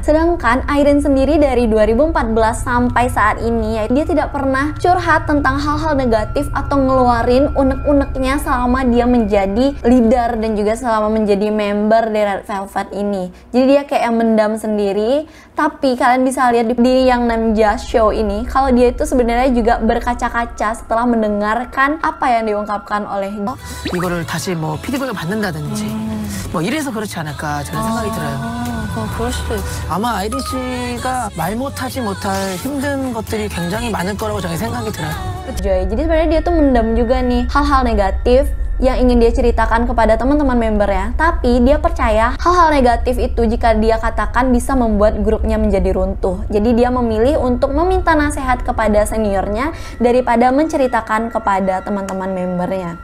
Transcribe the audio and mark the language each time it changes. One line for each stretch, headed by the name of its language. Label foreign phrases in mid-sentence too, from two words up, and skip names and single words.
Indonesian: Sedangkan Irene sendiri dari 2014 sampai saat ini, dia tidak pernah curhat tentang hal-hal negatif atau ngeluarin unek-uneknya selama dia menjadi leader dan juga selama menjadi member dari Red Velvet ini. Jadi dia kayak mendam sendiri. Tapi kalian bisa lihat di yang Namja Show ini, kalau dia itu sebenarnya juga berkaca-kaca setelah mendengarkan apa yang diungkapkan oleh
Korean: 이거를 다시 뭐 피드백을 받는다든지 뭐 이래서 그렇지 않을까 저는 생각이 들어요. 그럴 수도 있어. 아마 아이린 씨가 말 못하지 못할 힘든 것들이 굉장히 많을 거라고 저는 생각이 들어요.
Indonesian: Joy. Jadi sebenarnya dia tuh mendam juga nih hal-hal negatif yang ingin dia ceritakan kepada teman-teman membernya, tapi dia percaya hal-hal negatif itu jika dia katakan bisa membuat grupnya menjadi runtuh. Jadi dia memilih untuk meminta nasihat kepada seniornya daripada menceritakan kepada teman-teman membernya.